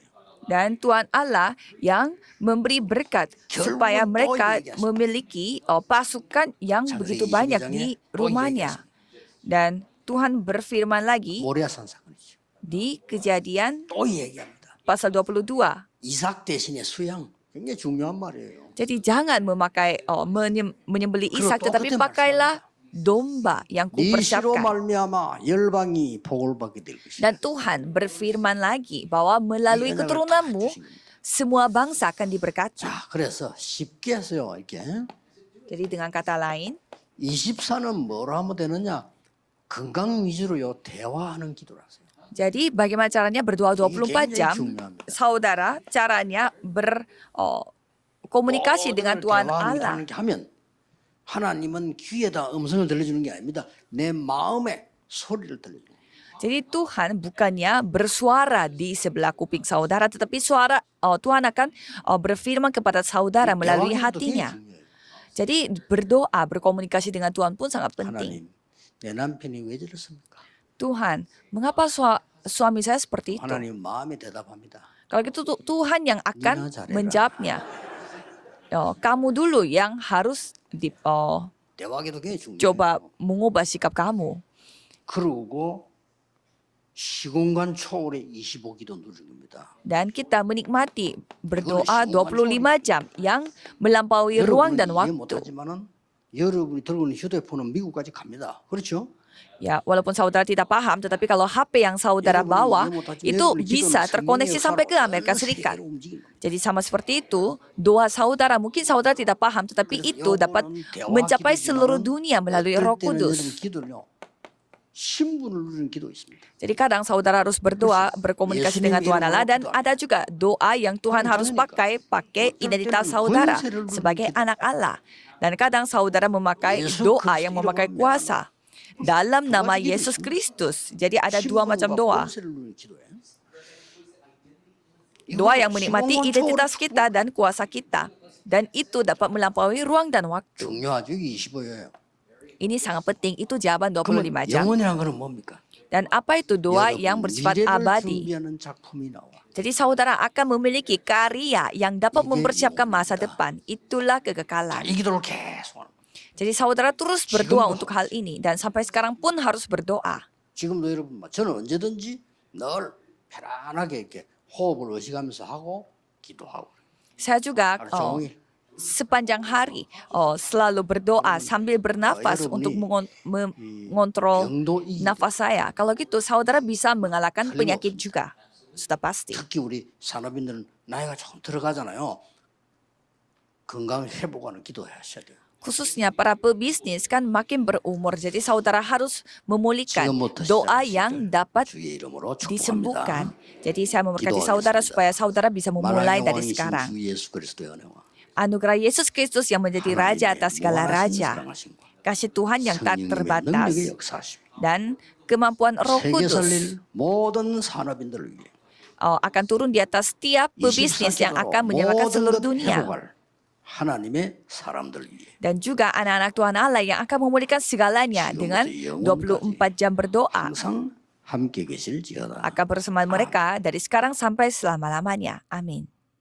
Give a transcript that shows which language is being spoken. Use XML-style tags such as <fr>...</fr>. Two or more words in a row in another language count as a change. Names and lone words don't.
<id>Dan Tuhan Allah yang memberi berkat supaya mereka memiliki pasukan yang begitu banyak di rumahnya. Dan Tuhan berfirman lagi</id> <ko>모리아산 사건이죠.</ko> <id>di Kejadian</id> <ko>또 얘기합니다.</ko> <id>pasal 22.</id> <ko>이삭 대신에 수양. 굉장히 중요한 말이에요.</ko> <id>Jadi jangan memakai menyembelih</id> <ko>그리고</ko> <id>Ishak,</id> <ko>또</ko> <id>tetapi</id> <ko>똑같은</ko> <id>pakailah domba yang</id> <ko>네 시로</ko> <id>kupersiapkan.</id> <ko>말미암아 열방이 복을 받게 될 것이다.</ko> <id>Dan Tuhan berfirman lagi bahwa melalui</id> <ko>이 은혜를 다</ko> <id>keturunanmu</id> <ko>주신 겁니다.</ko> <id>semua bangsa akan diberkati.</id> <ko>자, 그래서 쉽게 해서요. 이렇게</ko> <id>Jadi dengan kata lain,</id> <ko>24는 뭐로 하면 되느냐? 건강 위주로요. 대화하는 기도를 하세요.</ko> <id>jadi bagaimana caranya berdoa 24 jam?</id> <ko>중요합니다.</ko> <id>Saudara, caranya berkomunikasi dengan Tuhan Allah.</id> <ko>대화하는 게 하면 하나님은 귀에다 음성을 들려주는 게 아닙니다. 내 마음에 소리를 들려주는 거예요.</ko> <id>Jadi Tuhan bukannya bersuara di sebelah kuping saudara, tetapi Tuhan akan berfirman kepada saudara melalui</id> <ko>대화기도도</ko> <id>hatinya.</id> <ko>굉장히 중요해요.</ko> <id>Jadi berdoa, berkomunikasi dengan Tuhan pun sangat penting.</id> <ko>하나님, 내 남편이 왜 저렇습니까?</ko> <id>Tuhan, mengapa suami saya seperti itu?</id> <ko>하나님 마음에 대답합니다.</ko> <id>Kalau gitu Tuhan yang akan</id> <ko>Nina 잘해라.</ko> <id>menjawabnya. Kamu dulu yang harus</id> <ko>대화기도 굉장히 중요해요.</ko> <id>coba mengubah sikap kamu.</id> <ko>그러고 시공간 초월의 25기도 누리는 겁니다.</ko> <id>Dan kita menikmati berdoa 25 jam yang melampaui ruang dan</id> <ko>여러분은 이해</ko> <id>waktu.</id> <ko>못하지만은 여러분이 들고 있는 휴대폰은 미국까지 갑니다. 그렇죠?</ko> <id>Ya, walaupun saudara tidak paham, tetapi kalau HP yang saudara bawa itu bisa terkoneksi sampai ke Amerika Serikat. Jadi sama seperti itu, doa saudara mungkin saudara tidak paham, tetapi itu dapat mencapai seluruh dunia melalui Roh Kudus.</id> <ko>신분을 누리는 기도 있습니다.</ko> <id>Jadi kadang saudara harus berdoa, berkomunikasi dengan Tuhan Allah, dan ada juga doa yang Tuhan harus pakai identitas saudara sebagai anak Allah. Dan kadang saudara memakai doa yang memakai kuasa dalam nama Yesus Kristus. Jadi ada dua macam doa. Doa yang menikmati identitas kita dan kuasa kita. Dan itu dapat melampaui ruang dan waktu.</id> <ko>중요하죠. 25예요.</ko> <id>Ini sangat penting, itu jawaban 25 jam.</id> <ko>영원이란 거는 뭡니까?</ko> <id>Dan apa itu doa yang bersifat</id> <ko>미래를</ko> <id>abadi?</id> <ko>준비하는 작품이 나와.</ko> <id>Jadi saudara akan memiliki karya yang dapat mempersiapkan masa depan. Itulah kekekalan.</id> <ko>이 기도를 계속 하는 거예요.</ko> <id>Jadi saudara terus berdoa untuk hal ini. Dan sampai sekarang pun harus berdoa.</id> <ko>지금도 여러분, 저는 언제든지 늘 편안하게 이렇게 호흡을 의식하면서 하고 기도하고.</ko> <id>Saya juga</id> <ko>하루 종일.</ko> <id>sepanjang hari selalu berdoa sambil bernafas untuk mengontrol</id> <ko>병도 이기고.</ko> <id>nafas saya. Kalau gitu saudara bisa mengalahkan penyakit juga. Sudah pasti.</id> <ko>특히 우리 산업인들은 나이가 조금 들어가잖아요. 건강 회복하는 기도하셔야 돼요.</ko> <id>Khususnya para pebisnis kan makin berumur. Jadi saudara harus memulihkan</id> <ko>지금부터</ko> <id>doa</id> <ko>시작하십시오.</ko> <id>yang dapat</id> <ko>주의 이름으로</ko> <id>disembuhkan.</id> <ko>축복합니다.</ko> <id>Jadi saya memberkati</id> <ko>기도하겠습니다.</ko> <id>saudara supaya saudara bisa memulai</id> <ko>만왕의</ko> <id>dari</id> <ko>왕이신</ko> <id>sekarang.</id> <ko>주 예수 그리스도의 은혜와</ko> <id>Anugerah Yesus Kristus yang menjadi Raja</id> <ko>하나님의</ko> <id>atas segala</id> <ko>무한하신</ko> <id>raja.</id> <ko>사랑하심과</ko> <id>Kasih Tuhan yang tak</id> <ko>성령님의</ko> <id>terbatas.</id> <ko>능력의 역사하심</ko> <id>Dan kemampuan Roh</id> <ko>세계</ko> <id>Kudus</id> <ko>살릴 모든 산업인들을 위해</ko> <id>akan turun di atas setiap pebisnis yang akan menyelamatkan</id> <ko>모든</ko> <id>seluruh</id> <ko>것</ko> <id>dunia.</id> <ko>회복할 하나님의 사람들 위해</ko> <id>Dan juga anak-anak Tuhan Allah yang akan memulihkan segalanya dengan 24 jam berdoa.</id> <ko>항상 함께 계실지어다.</ko> <id>Akan bersama mereka dari sekarang sampai selama-lamanya. Amin.</id>